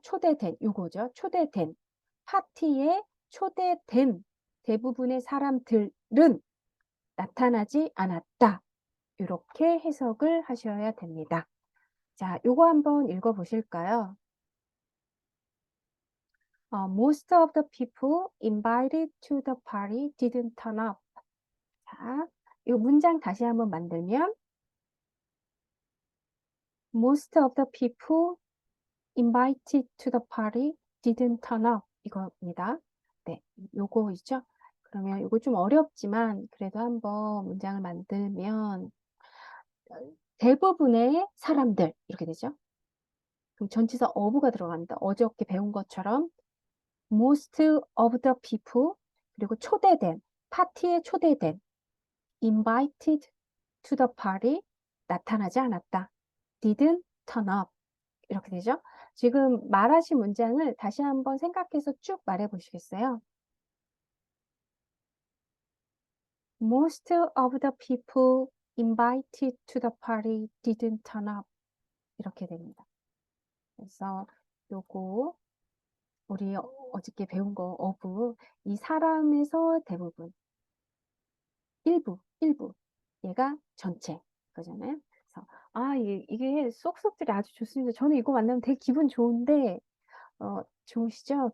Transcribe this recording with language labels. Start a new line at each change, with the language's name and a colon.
Korean: 초대된 요거죠. 초대된 파티에 초대된 대부분의 사람들은 나타나지 않았다. 이렇게 해석을 하셔야 됩니다. 자, 요거 한번 읽어 보실까요?
English: Most of the people invited to the party didn't turn up.
Korean: 자, 이 문장 다시 한번 만들면
English: Most of the people invited to the party didn't turn up.
Korean: 이겁니다. 네, 요거 있죠? 그러면 요거 좀 어렵지만 그래도 한번 문장을 만들면 대부분의 사람들 이렇게 되죠? 그럼 전치사 of가 들어갑니다. 어저께 배운 것처럼
English: most of the people
Korean: 그리고 초대된 파티에 초대된
English: invited to the party
Korean: 나타나지 않았다.
English: didn't turn up
Korean: 이렇게 되죠. 지금 말하신 문장을 다시 한번 생각해서 쭉 말해 보시겠어요?
English: Most of the people invited to the party didn't turn up
Korean: 이렇게 됩니다. 그래서 요거 우리 어저께 배운 거 of 이 사람에서 대부분 일부 얘가 전체 그거잖아요. 그래서 이게 쏙쏙들이 아주 좋습니다. 저는 이거 만나면 되게 기분 좋은데 좋으시죠?